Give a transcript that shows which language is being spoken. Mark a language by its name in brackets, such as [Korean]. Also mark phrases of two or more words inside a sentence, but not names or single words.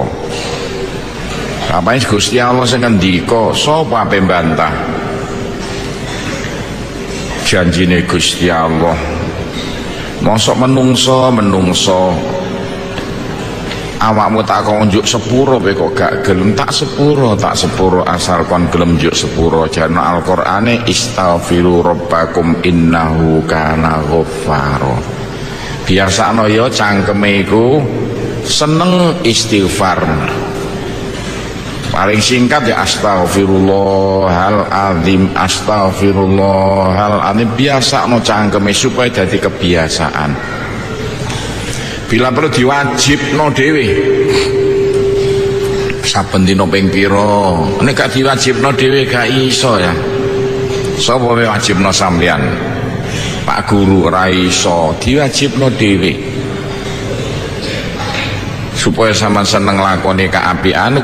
[Javanese] Apa Gusti Allah sing ngendika, sapa ape mbantah janjine Gusti Allah. Mosok menungso awakmu tak konjuk sepuro kowe kok gak gelem tak sepuro asal kon gelem njuk sepuro. [Arabic] Jana Al-Qur'ane istaghfiru rabbakum innahu kana ghaffara. [Javanese] Biasane ya cangkeme iku seneng istighfar. Paling singkat ya [Arabic] astaghfirullahaladzim astaghfirullahaladzim. [Javanese] Biasa no cangkeme supaya jadi kebiasaan. Bila perlu diwajib no dewe saben dina ping pira. Nek gak diwajib no dewe gak iso ya. Sapa wajib no sampeyan? Pak Guru ora iso, diwajib no dewe supaya sama seneng lakoni keapian.